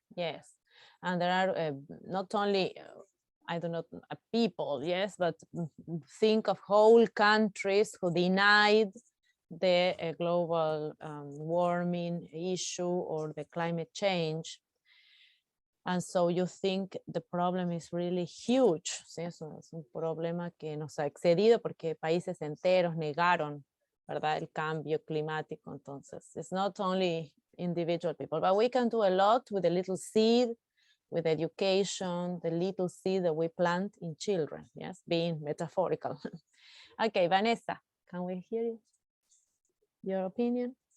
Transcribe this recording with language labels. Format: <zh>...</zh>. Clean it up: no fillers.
<en>Yes, and there are not only I do not people, yes, but think of whole countries who denied the global warming issue or the climate change. And so you think the problem is really huge.</en> <es>¿Sí? Eso es un problema que nos ha excedido porque países enteros negaron, ¿verdad? El cambio climático. Entonces,</es> <en>it's not only individual people, but we can do a lot with a little seed, with education, the little seed that we plant in children. Yes, being metaphorical. Okay, Vanessa, can we hear you? Your opinion?</en>